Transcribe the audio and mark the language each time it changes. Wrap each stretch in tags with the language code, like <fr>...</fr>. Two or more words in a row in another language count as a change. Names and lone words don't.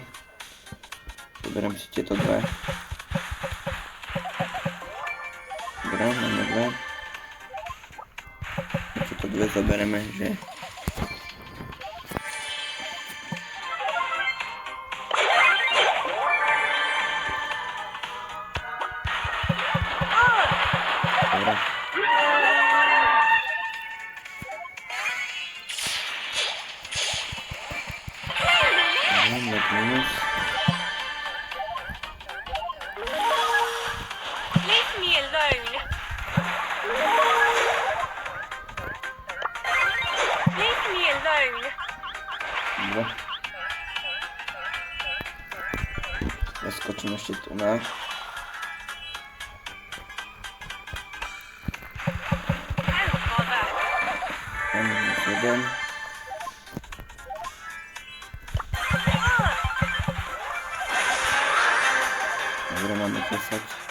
<sk>Zoberiem si tieto dve. Dobre, máme dve. Tieto dve zoberieme, že? Dobre. Minus.</sk> <en>Leave me alone. Leave me alone.</en> <sk>Dobre. Zaskočím ešte tu na. Minus 1. Dobre, máme 10.</sk>